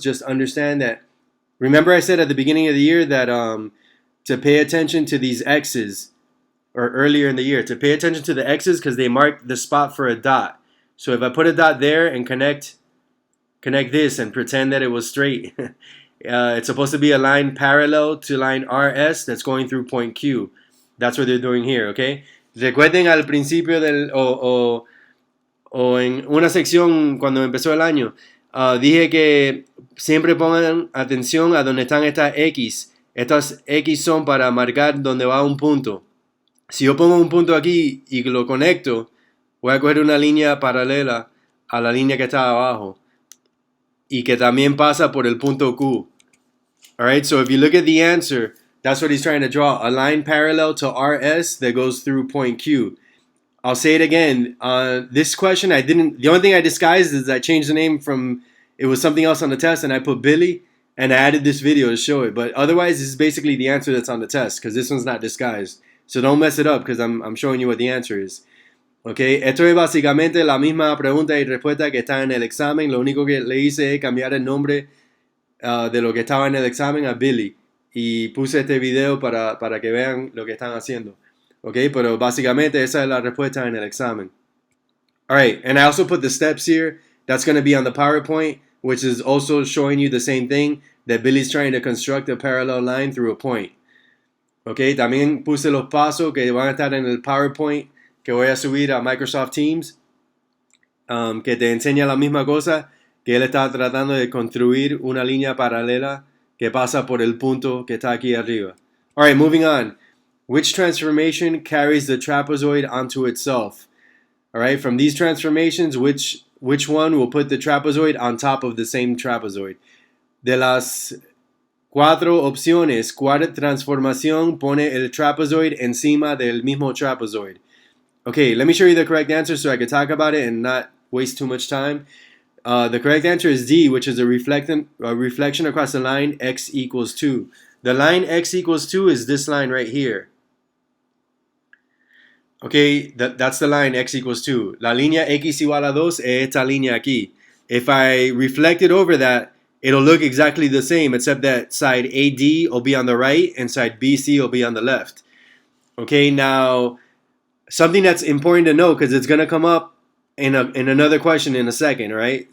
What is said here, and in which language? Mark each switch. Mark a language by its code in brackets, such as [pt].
[en] Just understand that, remember I said at the beginning of the year that to pay attention to these X's, or earlier in the year, to pay attention to the X's because they mark the spot for a dot. So if I put a dot there and connect this and pretend that it was straight, it's supposed to be a line parallel to line RS that's going through point Q. That's what they're doing here, okay? [es] Recuerden al principio o en una sección cuando empezó el año, dije que siempre pongan atención a donde están estas X. Estas X son para marcar donde va un punto. Si yo pongo un punto aquí y lo conecto, voy a coger una línea paralela a la línea que está abajo y que también pasa por el punto Q. [en] Alright, so if you look at the answer, that's what he's trying to draw. A line parallel to RS that goes through point Q. I'll say it again. This question, the only thing I disguised is I changed the name from, it was something else on the test and I put Billy. And I added this video to show it. But otherwise, this is basically the answer that's on the test. Because this one's not disguised. So don't mess it up because I'm showing you what the answer is. [es] Okay, esto es básicamente la misma pregunta y respuesta que está en el examen. Lo único que le hice es cambiar el nombre de lo que estaba en el examen a Billy. Y puse este video para que vean lo que están haciendo. Okay, pero básicamente esa es la respuesta en el examen. [en] Alright, and I also put the steps here. That's going to be on the PowerPoint, which is also showing you the same thing, that Billy's trying to construct a parallel line through a point. [es] Okay, también puse los pasos que van a estar en el PowerPoint que voy a subir a Microsoft Teams, que te enseña la misma cosa, que él está tratando de construir una línea paralela que pasa por el punto que está aquí arriba. [en] Alright, moving on. Which transformation carries the trapezoid onto itself? Alright, from these transformations, which one will put the trapezoid on top of the same trapezoid? [es] De las 4 opciones, ¿cuál transformación pone el trapezoid encima del mismo trapezoid? [en] Okay, let me show you the correct answer so I can talk about it and not waste too much time. The correct answer is D, which is a reflection across the line x equals 2. The line x equals 2 is this line right here. Okay, that's the line x equals 2. [es] La línea x igual a 2 es esta línea aquí. [en] If I reflect it over that, it'll look exactly the same, except that side AD will be on the right and side BC will be on the left. Okay, now, something that's important to know, because it's going to come up in another question in a second, right?